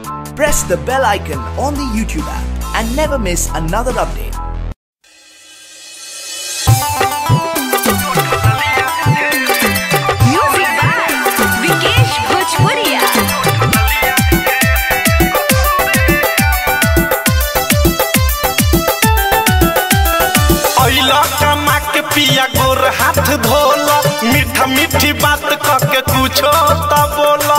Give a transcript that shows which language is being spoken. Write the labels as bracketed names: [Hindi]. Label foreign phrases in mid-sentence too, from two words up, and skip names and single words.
[English] Press the bell icon on the YouTube app and never miss another update. Music by Vikesh Bhojpuria. [Bhojpuri] कमा के पिया गोर हाथ धोला, मीठा मीठी बात करके कुछो तो बोला।